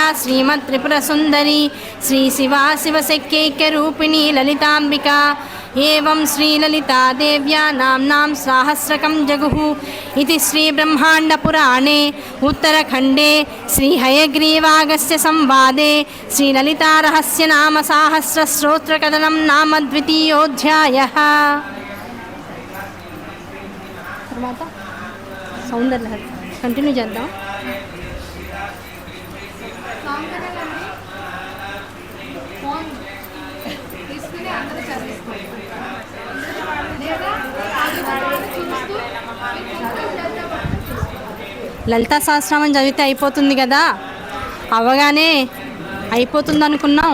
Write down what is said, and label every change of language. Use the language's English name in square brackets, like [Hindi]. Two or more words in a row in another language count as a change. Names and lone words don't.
[Sanskrit] श्रीमत्त्रिपुरसुन्दरी श्रीशिवा शिवशक्यैक्यरूपिणी ललिताम्बिका एवं श्रीललितादेव्या नाम्नां सहस्रकं जगुः इति श्रीब्रह्माण्डपुराणे उत्तरखण्डे श्रीहयग्रीवागस्य संवादे श्रीललितारहस्यनामसाहस्रस्तोत्रकथनं नाम द्वितीयोऽध्यायः। [Telugu] తర్వాత సౌందర్యలహరి కంటిన్యూ చేద్దాం. లలితా సహస్రనామం చదివితే అయిపోతుంది కదా, అవగానే అయిపోతుంది అనుకున్నాం.